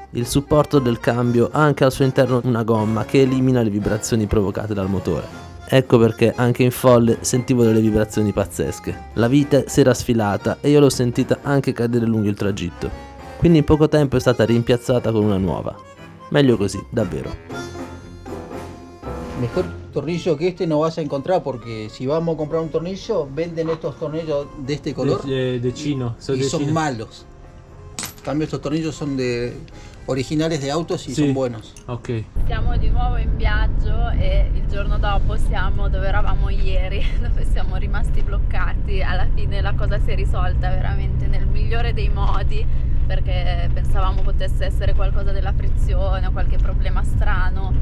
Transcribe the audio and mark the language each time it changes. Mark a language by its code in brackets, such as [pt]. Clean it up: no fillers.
[it] Il supporto del cambio ha anche al suo interno una gomma che elimina le vibrazioni provocate dal motore. Ecco perché anche in folle sentivo delle vibrazioni pazzesche. La vite si era sfilata e io l'ho sentita anche cadere lungo il tragitto. Quindi in poco tempo è stata rimpiazzata con una nuova. Meglio così, davvero. [es] Mejor tornillo que este no vas a encontrar porque si vamos a comprar un tornillo, venden estos tornillos de este color De chino. y son malos. En cambio estos tornillos son de originales de autos y son buenos. Ok. [it] Siamo di nuovo in viaggio e il giorno dopo siamo dove eravamo ieri, dove siamo rimasti bloccati. Alla fine la cosa si è risolta veramente nel migliore dei modi, perché pensavamo potesse essere qualcosa della frizione o qualche problema strano.